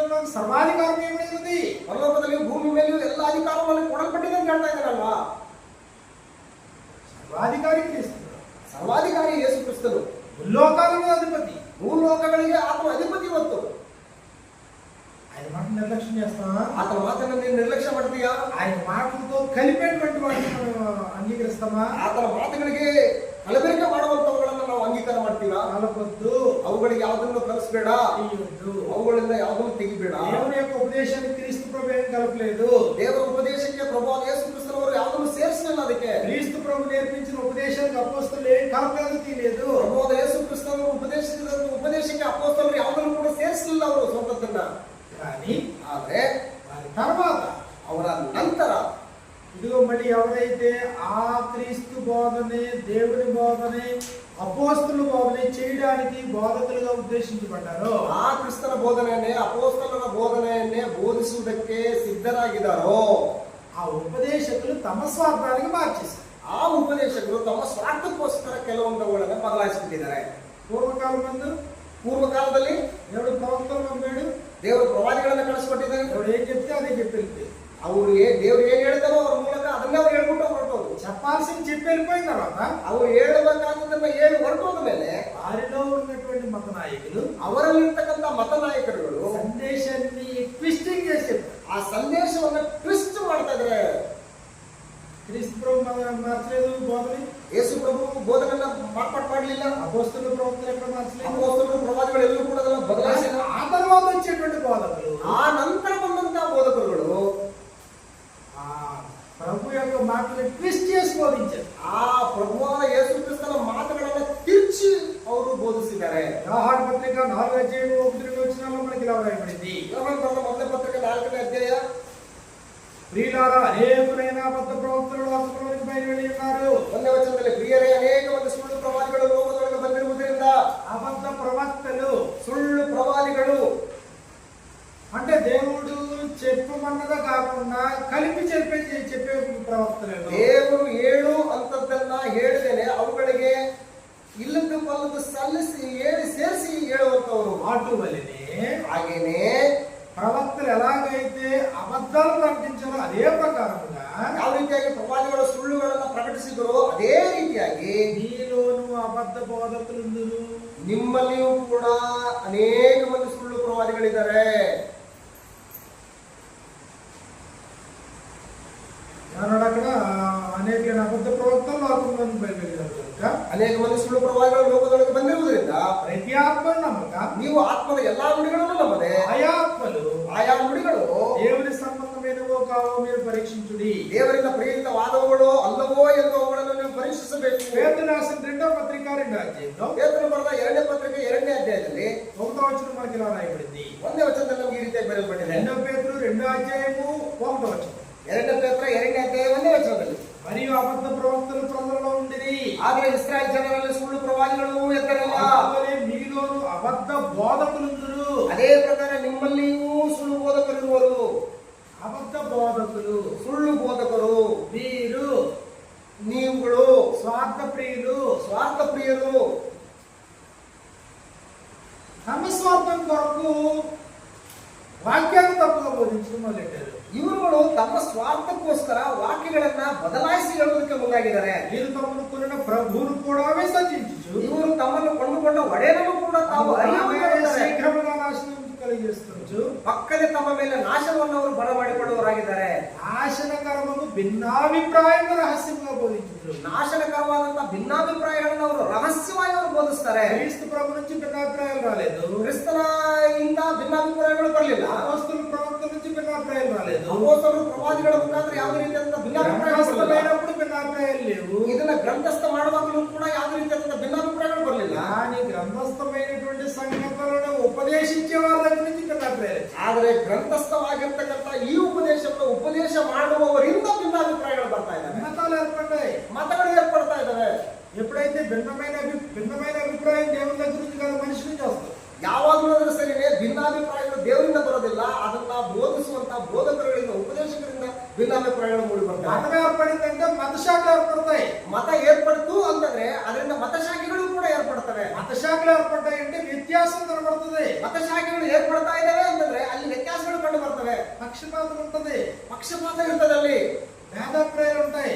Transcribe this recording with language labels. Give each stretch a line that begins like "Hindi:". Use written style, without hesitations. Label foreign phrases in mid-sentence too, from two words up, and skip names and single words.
Kannada: ಸರ್ವಾಧಿಕಾರವೇ ಇರುತ್ತದೆ. ಪರಲೋಕದಲ್ಲಿಯೂ ಭೂಮಿ ಮೇಲೆಯೂ ಎಲ್ಲ ಅಧಿಕಾರವನ್ನು ಕೊಡಲ್ಪಟ್ಟಿದೆ ಅಂತ ಹೇಳ್ತಾ ಇದ್ದಾನಲ್ವಾ? ಸರ್ವಾಧಿಕಾರಿ ಕ್ರಿಸ್ತ, ಸರ್ವಾಧಿಕಾರಿ ಯೇಸು ಕ್ರಿಸ್ತನು, ಮುಲ್ಲೋಕಾಲದ ಅಧಿಪತಿ, ಭೂಲೋಕಗಳಿಗೆ ಆತನ ಅಧಿಪತಿ ಇವತ್ತು.
Telugu: ఆయన మాట నిర్లక్ష్యం చేస్తావా?
Kannada: ಆತನ ಮಾತನ್ನು ನೀನು ನಿರ್ಲಕ್ಷ್ಯ ಮಾಡ್ತೀಯಾ?
Telugu: ఆయన మాటలతో కలిపేటువంటి వాటిని మనం అంగీకరిస్తామా?
Kannada: ಆತನ ಮಾತುಗಳಿಗೆ ಕಲಬೆರಕೆ ಮಾಡುವಂತವುಗಳನ್ನು ನಾವು ಅಂಗೀಕಾರ ಮಾಡ್ತೀರಾ?
Telugu: కలపొద్దు,
Kannada: ಅವುಗಳಿಗೆ ಯಾವುದನ್ನು ಕಲಿಸಬೇಡ,
Telugu: తీయొద్దు.
Kannada: ಅವುಗಳಿಂದ ಯಾವುದನ್ನು ತೆಗಿಬೇಡ.
Telugu: దేవుని యొక్క ఉపదేశానికి క్రీస్తు ప్రభు ఏం కలపలేదు.
Kannada: ದೇವರ ಉಪದೇಶಕ್ಕೆ ಪ್ರಭು ಯೇಸು ಕ್ರಿಸ್ತನವರು ಯಾವುದನ್ನು ಸೇರಿಸಲಿಲ್ಲ. ಅದಕ್ಕೆ
Telugu: క్రీస్తు ప్రభు నేర్పించిన ఉపదేశానికి అపోస్తలు ఏం కలపలేదు, తీయలేదు.
Kannada: ಪ್ರಭು ಯೇಸು ಕ್ರಿಸ್ತನವರು ಉಪದೇಶಕ್ಕೆ ಅಪೊಸ್ತಲರು ಯಾವುದನ್ನು ಕೂಡ ಸೇರಿಸಲಿಲ್ಲ ಅವರು ಸ್ವಂತದ್ದನ್ನ.
Telugu: కానీ
Kannada: ಆದ್ರೆ
Telugu: వారి తర్వాత
Kannada: ಅವರ ನಂತರ
Telugu: ఇదిగో మళ్ళీ ఎవరైతే ఆ క్రీస్తు బోధనే, దేవుని బోధనే, అపోస్తల బోధనే చేయడానికి బోధకులుగా ఉద్దేశించబడ్డారో,
Kannada: ಆ ಕ್ರಿಸ್ತನ ಬೋಧನೆಯನ್ನೇ ಅಪೊಸ್ತಲರ ಬೋಧನೆಯನ್ನೇ ಬೋಧಿಸುವುದಕ್ಕೆ ಸಿದ್ಧರಾಗಿದ್ದಾರೋ
Telugu: ఆ ఉపదేశకులు తమ స్వార్థానికి మార్చేశారు.
Kannada: ಆ ಉಪದೇಶಕರು ತಮ್ಮ ಸ್ವಾರ್ಥಕ್ಕೋಸ್ಕರ ಕೆಲವೊಂದುಗಳನ್ನು ಬದಲಾಯಿಸಿಬಿಟ್ಟಿದ್ದಾರೆ.
Telugu: పూర్వకాలం ముందు
Kannada: ಪೂರ್ವ ಕಾಲದಲ್ಲಿ
Telugu: దేవుడు ప్రవక్తలు పంపాడు,
Kannada: ದೇವರು ಪ್ರವಾದಿಗಳನ್ನ ಕಳಿಸ್ಕೊಟ್ಟಿದ್ದಾರೆ.
Telugu: దేవుడు ఏం చెప్తే అదే చెప్పి
Kannada: ಅವರು ದೇವ್ರು ಏನ್ ಹೇಳ್ತಾರೋ ಅವ್ರ ಮೂಲಕ ಅದನ್ನೇ ಅವ್ರು ಹೇಳ್ಬಿಟ್ಟು ಹೊರಟೋದು.
Telugu: చెప్పాల్సింది చెప్పి వెళ్ళిపోయిన తర్వాత
Kannada: ಅವ್ರು ಹೇಳಬೇಕಾದದನ್ನ ಹೇಳಿ ಹೊರಟೋದ ಮೇಲೆ
Telugu: వారిలో ఉన్నటువంటి మత నాయకులు
Kannada: ಅವರಲ್ಲಿರ್ತಕ್ಕಂಥ ಮತ ನಾಯಕರುಗಳು
Telugu: సందేశాన్ని ట్విస్టింగ్ చేసి చెప్పారు.
Kannada: ಆ ಸಂದೇಶವನ್ನ ಟ್ವಿಸ್ಟ್ ಮಾಡ್ತಾ ಇದ್ದಾರೆ.
Telugu: క్రీస్తు ప్రభు మార్చలేదు బోధని,
Kannada: ಯೇಸು ಪ್ರಭು ಬೋಧನೆಯನ್ನ ಮಾರ್ಪಾಟ್ ಮಾಡಲಿಲ್ಲ.
Telugu: అపోస్తలు ప్రవక్తలు ఎక్కడ మార్చలేదు.
Kannada: ಅಪೊಸ್ತಲರು ಪ್ರವಾದಿಗಳು ಎಲ್ಲರೂ ಕೂಡ ಅದನ್ನ ಬದಲಾಯಿಸಿಲ್ಲ.
Telugu: ఆ తర్వాత వచ్చేటువంటి బోధకులు
Kannada: ಆ ನಂತರ ಬಂದಂತಹ ಬೋಧಕರುಗಳು
Telugu: ఆ ప్రభు యొక్క మాటలు ట్విస్ట్ చేసి బోధించారు.
Kannada: ಆ ಪ್ರಭುವಾದ ಯೇಸು ಕ್ರಿಸ್ತನ ಮಾತುಗಳನ್ನ ತಿರುಚಿ ಅವರು ಬೋಧಿಸಿದ್ದಾರೆ.
Telugu: యోహాను పత్రిక 4:1-2 మనకి ఇలా రాయబడింది.
Kannada: యోహాను ಬರೆದ ಮೊದಲ ಪತ್ರಿಕೆ 4ನೇ ಅಧ್ಯಾಯ.
Telugu: ప్రియులారా, అనేకులైన అబద్ధ ప్రవక్తలు లోకంలోనికి బయలువెళ్ళి ఉన్నారు.
Kannada: 1ನೇ ವಚನದಲ್ಲಿ, ಪ್ರಿಯರೇ, ಅನೇಕ ಮಂದಿ ಸುಳ್ಳು ಪ್ರವಾದಿಗಳು ಲೋಕದೊಳಗೆ ಬಂದಿರುವುದರಿಂದ.
Telugu: అబద్ధ ప్రవక్తలు,
Kannada: ಸುಳ್ಳು ಪ್ರವಾದಿಗಳು
Telugu: అంటే దేవుడు చెప్పమన్నదా కాకుండా కలిపి చెప్పే ప్రవక్తలు.
Kannada: ದೇವರು ಹೇಳು ಅಂತದ್ದನ್ನ ಹೇಳಿದೇನೆ ಅವುಗಳಿಗೆ ಇಲ್ಲದ ಪಲ್ಲದ ಸಲ್ಲಿಸಿ ಹೇಳಿ ಸೇರಿಸಿ ಹೇಳುವಂತವರು.
Telugu: అటువలనే
Kannada: ಹಾಗೇನೆ
Telugu: ప్రవక్తలు ఎలాగైతే అబద్ధాలు ప్రకటించారో అదే ప్రకారముగా
Kannada: ಯಾವ ರೀತಿಯಾಗಿ ಪ್ರವಾದಿಗಳು ಸುಳ್ಳುಗಳನ್ನ ಪ್ರಕಟಿಸಿದರೋ ಅದೇ ರೀತಿಯಾಗಿ
Telugu: మీలోను అబద్ధ బోధకులుందురు.
Kannada: ನಿಮ್ಮಲ್ಲಿಯೂ ಕೂಡ ಅನೇಕ ಮಂದಿ ಸುಳ್ಳು ಪ್ರವಾದಿಗಳಿದ್ದಾರೆ.
Telugu: ఏమన్నాడు అక్కడ? అనేక అబద్ధ ప్రవక్తలు లోకంలోనికి బయలుదేరారు కనుక
Kannada: ಅನೇಕ ಮಂದಿ ಸುಳ್ಳು ಪ್ರವಾದಿಗಳು ಲೋಕದೊಳಗೆ ಬಂದಿರುವುದರಿಂದ
Telugu: ప్రతి ఆత్మ నమ్మక
Kannada: ನೀವು ಆತ್ಮದ ಎಲ್ಲಾ ನುಡಿಗಳನ್ನು ನಂಬದೆ
Telugu: ఆయా ఆత్మలు
Kannada: ಆಯಾ ನುಡಿಗಳು
Telugu: దేవుని సంబంధమైనవో కావో మీరు పరీక్షించుడి.
Kannada: ದೇವರಿಂದ ಪ್ರೇರಿತವಾದವುಗಳು ಅಲ್ಲವೋ ಎಂದು ಅವುಗಳನ್ನು ನೀವು ಪರೀಕ್ಷಿಸಬೇಕು.
Telugu: పేతురు రాసిన 2వ పత్రిక 2వ అధ్యాయంలో
Kannada: ಪೇತ್ರನು ಬರೆದ 2ನೇ ಪತ್ರಿಕೆ 2ನೇ ಅಧ್ಯಾಯದಲ್ಲಿ
Telugu: 1వ వచనం మనకి ఇలా రాయబడింది.
Kannada: 1ನೇ ವಚನದಲ್ಲಿ ನಮಗೆ ಈ ರೀತಿಯಾಗಿ ಬರೆಯಲ್ಪಟ್ಟಿದೆ.
Telugu: 2వ పేతురు 2వ అధ్యాయము 1వ వచనం.
Kannada: 2ನೇ ಪೇತ್ರ 2ನೇ ಅಧ್ಯಾಯ 1ನೇ ವಚನದಲ್ಲಿ,
Telugu: మరియు అబద్ధ ప్రవక్తలు ప్రజలలో ఉండిరి,
Kannada: ಆದರೆ ಇಸ್ರಾಯೇಲ್ ಜನರಲ್ಲಿ ಸುಳ್ಳು ಪ್ರವಾದಿಗಳು ಎದ್ದರಲ್ಲ.
Telugu: అందువలే మీలోను అబద్ధ బోధకులుందురు.
Kannada: ಅದೇ ಪ್ರಕಾರ ನಿಮ್ಮಲ್ಲಿಯೂ ಸುಳ್ಳು ಬೋಧಕರಿರುವರು.
Telugu: అబద్ధ బోధకులు,
Kannada: ಸುಳ್ಳು ಬೋಧಕರು
Telugu: వీరు
Kannada: ನೀವುಗಳು
Telugu: స్వార్థ ప్రియులు,
Kannada: ಸ್ವಾರ್ಥ ಪ್ರಿಯರು.
Telugu: తమ స్వార్థం కొరకు వాక్యాన్ని తప్పుగా బోధించడం మొదలెట్టారు.
Kannada: ಇವರುಗಳು ತಮ್ಮ ಸ್ವಾರ್ಥಕ್ಕೋಸ್ಕರ ವಾಕ್ಯಗಳನ್ನ ಬದಲಾಯಿಸಿ ಹೇಳುವುದಕ್ಕೆ ಮುಂದಾಗಿದ್ದಾರೆ.
Telugu: వీరు తమను కొనిన ప్రభువును కూడా విసర్జించుచు
Kannada: ಇವರು ತಮ್ಮನ್ನು ಕೊಂಡುಕೊಂಡ ಒಡೆಯನನ್ನು ಕೂಡ ತಾವು ಅರಿಯುವುದಿಲ್ಲ.
Telugu: శీఘ్రముగా నాశనం కలిగిస్తుంచు
Kannada: ಪಕ್ಕನೆ ತಮ್ಮ ಮೇಲೆ ನಾಶವನ್ನು ಅವರು ಬರಮಾಡಿಕೊಳ್ಳುವವರಾಗಿದ್ದಾರೆ.
Telugu: నాశనకరమును ಭಿನ್ನಾಭಿಪ್ರಾಯವನ್ನು రహస్యంగా బోధించుచు.
Kannada: ನಾಶನಕರವಾದಂತಹ ಭಿನ್ನಾಭಿಪ್ರಾಯಗಳನ್ನು ಅವರು ರಹಸ್ಯವಾಗಿ ಅವರು ಬೋಧಿಸ್ತಾರೆ.
Telugu: క్రీస్తు ప్రభు నుంచి భిన్నాభిప్రాయాలు రాలేదు,
Kannada: ಕ್ರಿಸ್ತನ ಇಂದ ಭಿನ್ನಾಭಿಪ್ರಾಯಗಳು ಬರಲಿಲ್ಲ.
Telugu: అపోస్తలుల ప్రవక్తల నుంచి భిన్నాభిప్రాయాలు రాలేదు,
Kannada: ಅಪೊಸ್ತಲರು ಪ್ರವಾದಿಗಳ ಮುಖಾಂತರ ಯಾವುದೇ ರೀತಿಯಾದಂತಹ ಭಿನ್ನಾಭಿಪ್ರಾಯಗಳು ಬರಲಿಲ್ಲ.
Telugu: గ్రంథస్థమైనప్పుడు భిన్నాభిప్రాయాలు లేవు.
Kannada: ಇದನ್ನ ಗ್ರಂಥಸ್ಥ ಮಾಡುವಾಗಲೂ ಕೂಡ ಯಾವುದೇ ರೀತಿಯಾದಂತಹ ಭಿನ್ನಾಭಿಪ್ರಾಯಗಳು ಬರಲಿಲ್ಲ.
Telugu: కానీ గ్రంథస్థమైనటువంటి సంగతులను ఉపదేశించే వారి దగ్గర నుంచి భిన్నాభిప్రాయాలు.
Kannada: ಆದರೆ ಗ್ರಂಥಸ್ಥವಾಗಿರ್ತಕ್ಕಂಥ ಈ ಉಪದೇಶವನ್ನು ಉಪದೇಶ ಮಾಡುವವರಿಂದ ಭಿನ್ನಾಭಿಪ್ರಾಯಗಳು ಬರ್ತಾ ಇದ್ದಾವೆ.
Telugu: మతాలు ఏర్పడ్డాయి,
Kannada: ಮತಗಳು ಏರ್ಪಡ್ತಾ ಇದ್ದಾವೆ.
Telugu: ఎప్పుడైతే భిన్నమైన అభిప్రాయం దేవుని దగ్గర నుంచి కాదు, మనిషి నుంచి వస్తుంది.
Kannada: ಯಾವಾಗಲೂ ಅದರ ಸರಿನೇ ಭಿನ್ನಾಭಿಪ್ರಾಯಗಳು ದೇವರಿಂದ ಬರೋದಿಲ್ಲ. ಅದನ್ನ ಬೋಧಿಸುವಂತಹ ಬೋಧಕರುಗಳಿಂದ ಉಪದೇಶಕರಿಂದ ಭಿನ್ನಾಭಿಪ್ರಾಯಗಳು ಮೂಡಿ ಬರ್ತವೆ.
Telugu: మతం ఏర్పడిందంటే మత శాఖలు ఏర్పడతాయి.
Kannada: ಮತ ಏರ್ಪಡ್ತು ಅಂತಂದ್ರೆ ಅದರಿಂದ ಮತಶಾಖೆಗಳು ಕೂಡ ಏರ್ಪಡ್ತವೆ.
Telugu: మత శాఖలు ఏర్పడ్డాయంటే వ్యత్యాసం కనబడుతుంది.
Kannada: ಮತಶಾಖೆಗಳು ಏರ್ಪಡ್ತಾ ಇದ್ದಾವೆ ಅಂತಂದ್ರೆ ಅಲ್ಲಿ ವ್ಯತ್ಯಾಸಗಳು
Telugu: పక్షపాతం ఉంటది,
Kannada: పಕ್ಷಪಾತ ಇರ್ತದೆ, ಅಲ್ಲಿ
Telugu: భేదాభిప్రాయాలు ఉంటాయి,